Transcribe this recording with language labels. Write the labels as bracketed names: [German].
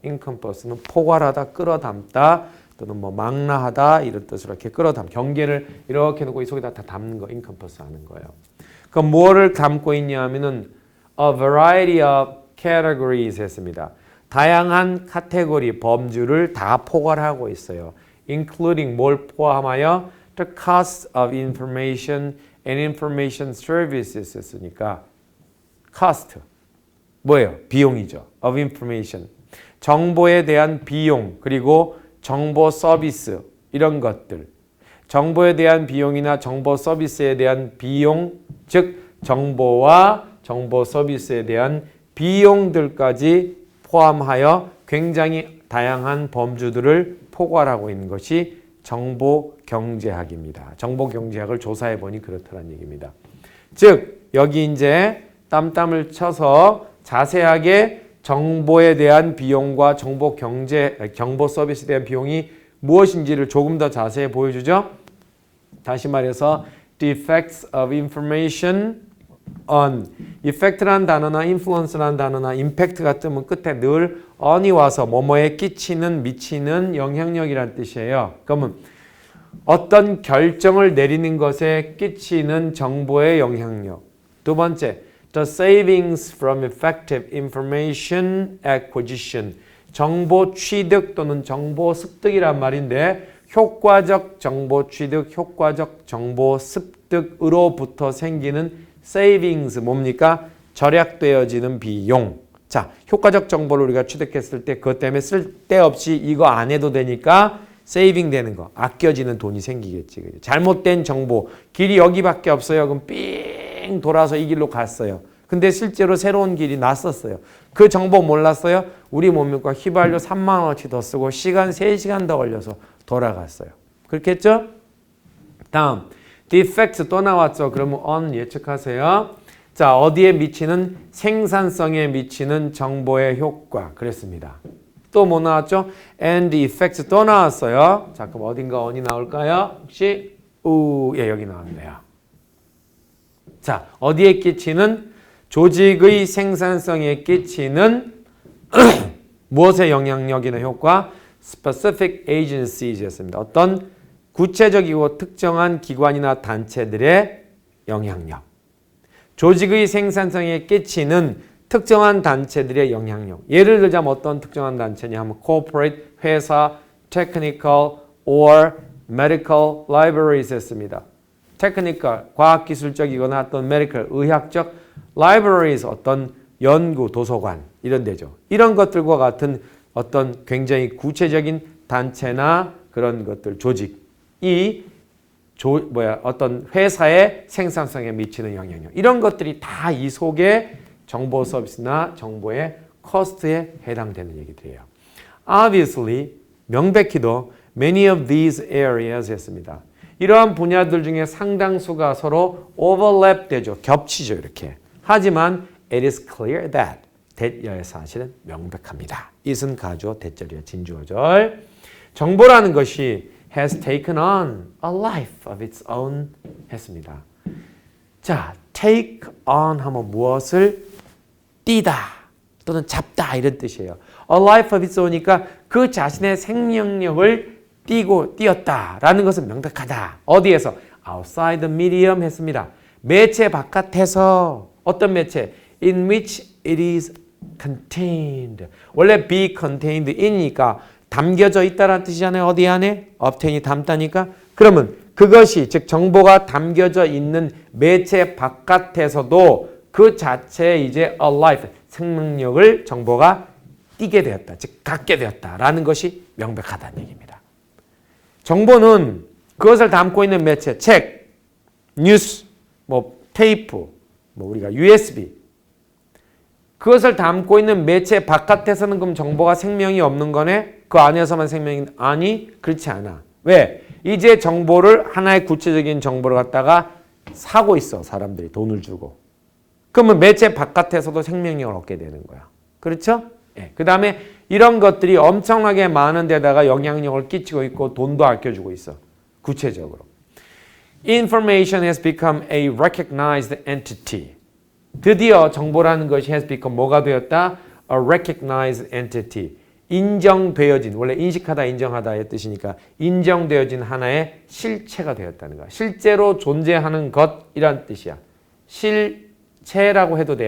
[Korean] encompass는 포괄하다, 끌어담다 또는 뭐 망라하다 이런 뜻으로 이렇게 끌어담, 경계를 이렇게 놓고 이 속에다 다 담는 거 encompass 하는 거예요. 그럼 무엇을 담고 있냐 하면은 [English] a variety of categories [Korean] 했습니다. 다양한 카테고리, 범주를 다 포괄하고 있어요. [English] including [Korean] 뭘 포함하여 [English] the cost of information and information services [Korean] 했으니까 [English] cost [Korean] 뭐예요? 비용이죠. [English] of information [Korean] 정보에 대한 비용 그리고 정보 서비스 이런 것들 정보에 대한 비용이나 정보 서비스에 대한 비용 즉 정보와 정보 서비스에 대한 비용들까지 포함하여 굉장히 다양한 범주들을 포괄하고 있는 것이 정보 경제학입니다. 정보 경제학을 조사해 보니 그렇다는 얘기입니다. 즉 여기 이제 땀을 쳐서 자세하게 정보에 대한 비용과 정보 서비스에 대한 비용이 무엇인지를 조금 더 자세히 보여주죠. 다시 말해서 [English] the effects of information on [Korean] effect라는 단어나 influence라는 단어나 impact 같으면 끝에 늘 on이 와서 뭐뭐에 끼치는 미치는 영향력이란 뜻이에요. 그러면 어떤 결정을 내리는 것에 끼치는 정보의 영향력. 두 번째, [English] the savings from effective information acquisition. [Korean] 정보 취득 또는 정보 습득이란 말인데 효과적 정보 취득, 효과적 정보 습득으로부터 생기는 savings 뭡니까? 절약되어지는 비용. 자, 효과적 정보를 우리가 취득했을 때 그것 때문에 쓸데없이 이거 안 해도 되니까 세이빙 되는 거, 아껴지는 돈이 생기겠지. 잘못된 정보, 길이 여기밖에 없어요. 그럼 삥 돌아서 이 길로 갔어요. 근데 실제로 새로운 길이 났었어요. 그 정보 몰랐어요? 우리 뭡니까? 휘발유 3만 원어치 더 쓰고 시간 3시간 더 걸려서 돌아갔어요. 그렇겠죠? 다음, [English] the effects [Korean] 또 나왔죠. 그러면 on 예측하세요. 자, 어디에 미치는? 생산성에 미치는 정보의 효과. 그랬습니다. 또 뭐 나왔죠? [English] and the effects [Korean] 또 나왔어요. 자, 그럼 어딘가 on이 나올까요? 혹시? 예, 여기 나왔네요. 자, 어디에 끼치는? 조직의 생산성에 끼치는 무엇의 영향력이나 효과? [English] specific agencies [Korean] 였습니다. 어떤 구체적이고 특정한 기관이나 단체들의 영향력. 조직의 생산성에 끼치는 특정한 단체들의 영향력. 예를 들자면 어떤 특정한 단체냐 하면 corporate, 회사, [English] technical or medical libraries [Korean] 했습니다. technical, 과학기술적이거나 어떤 medical, 의학적 libraries, 어떤 연구, 도서관 이런 데죠. 이런 것들과 같은 어떤 굉장히 구체적인 단체나 그런 것들, 조직이 어떤 회사의 생산성에 미치는 영향력 이런 것들이 다 이 속에 정보 서비스나 정보의 코스트에 해당되는 얘기들이에요. [English] Obviously, [Korean] 명백히도 [English] many of these areas [Korean] 했습니다. 이러한 분야들 중에 상당수가 서로 overlap 되죠. 겹치죠. 이렇게. 하지만 [English] it is clear that [Korean] 대절의 사실은 명백합니다. it은 가주어, 대절이야 진주어절. 정보라는 것이 [English] has taken on a life of its own [Korean] 했습니다. 자, take on 하면 무엇을 띠다 또는 잡다 이런 뜻이에요. [English] A life of its own [Korean] 이니까 그 자신의 생명력을 띄었다라는 것은 명백하다. 어디에서? [English] outside the medium [Korean] 했습니다. 매체 바깥에서 어떤 매체? [English] in which it is contained. [Korean] 원래 be contained in이니까 담겨져 있다라는 뜻이잖아요. 어디 안에? obtain이 담다니까. 그러면 그것이 즉 정보가 담겨져 있는 매체 바깥에서도 그 자체에 이제 alive 생명력을 정보가 띠게 되었다. 즉 갖게 되었다라는 것이 명백하다는 얘기입니다. 정보는 그것을 담고 있는 매체, 책, 뉴스, 테이프, 우리가 USB 그것을 담고 있는 매체 바깥에서는 그럼 정보가 생명이 없는 거네? 그 안에서만 생명이 아니? 그렇지 않아. 왜? 이제 정보를 하나의 구체적인 정보를 갖다가 사고 있어. 사람들이 돈을 주고. 그러면 매체 바깥에서도 생명력을 얻게 되는 거야. 그렇죠? 예. 그 다음에 이런 것들이 엄청나게 많은 데다가 영향력을 끼치고 있고 돈도 아껴주고 있어. 구체적으로. [English] Information has become a recognized entity. [Korean] 드디어 정보라는 것이 [English] has become [Korean] 뭐가 되었다? [English] A recognized entity. [Korean] 인정되어진, 원래 인식하다, 인정하다의 뜻이니까 인정되어진 하나의 실체가 되었다는 거야. 실제로 존재하는 것이란 뜻이야. 실체라고 해도 돼.